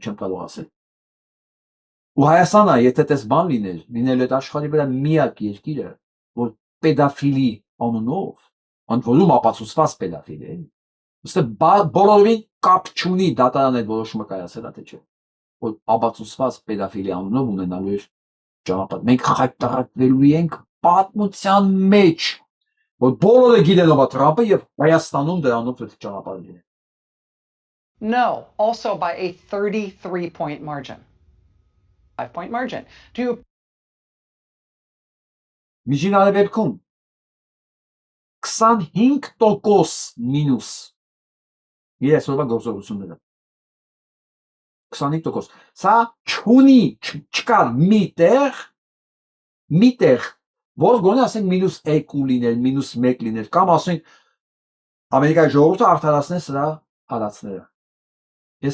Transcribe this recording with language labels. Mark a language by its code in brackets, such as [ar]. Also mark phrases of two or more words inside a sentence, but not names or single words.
[hy] չեմ կարող ասել։ Ու Հայաստանը, եթե դες բան լինել այդ աշխարհի վրա միակ երկիրը, որ պեդոֆիլի անունով, ընդ որում ապացուցված պեդոֆիլ է, ըստ բոլորին կապ չունի դատարան այդ որոշումը կայացել է թե չէ, որ ապացուցված պեդոֆիլի անունով ունենալու է ճանապարհ։ Մենք հայտարարվելու ենք պատմության մեջ, որ բոլորը գիտեն ով է Թրամփը եւ Հայաստանում դրանով պետք է ճանապարհ լինի։ [en] No, also by a 33-point margin. 5-point margin. Do you [hy] Միջին Արևելքում 25% մինուս։ Ես ով գործողությունները 25%։ Սա չունի, չկա միտեղ, որ գոնե ասենք -2 լինել, -1 լինել, կամ ասենք Ամերիկայի ժողովուրդը արդարացնի սրա արածները։ Ես